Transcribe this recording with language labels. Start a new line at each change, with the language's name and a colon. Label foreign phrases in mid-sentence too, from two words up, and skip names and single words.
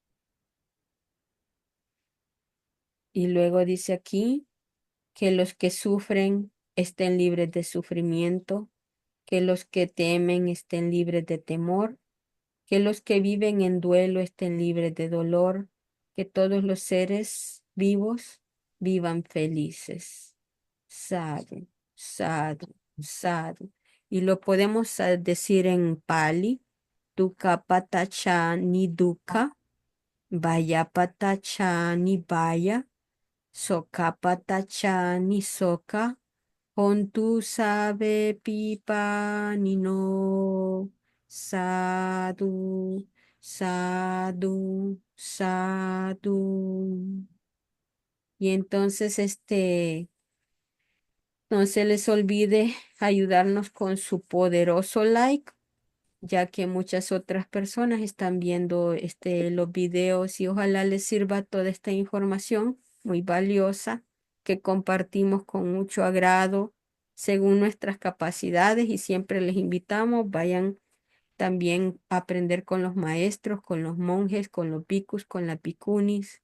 Spanish: Y luego dice aquí que los que sufren estén libres de sufrimiento, que los que temen estén libres de temor, que los que viven en duelo estén libres de dolor, que todos los seres vivos vivan felices.
Pali: Sadhu, sadhu, sadhu.
Spanish: Y lo podemos decir en Pali,
Pali: dukkha patacha ni dukkha, vaya patacha ni vaya, soka patacha ni soka, hontu sabe pipa ni no, sadhu, sadhu, sadhu.
Spanish: Y entonces, no se les olvide ayudarnos con su poderoso like, ya que muchas otras personas están viendo los videos y ojalá les sirva toda esta información muy valiosa que compartimos con mucho agrado según nuestras capacidades y siempre les invitamos, vayan también a aprender con los maestros, con los monjes, con los bhikkhus, con la bhikkhunis.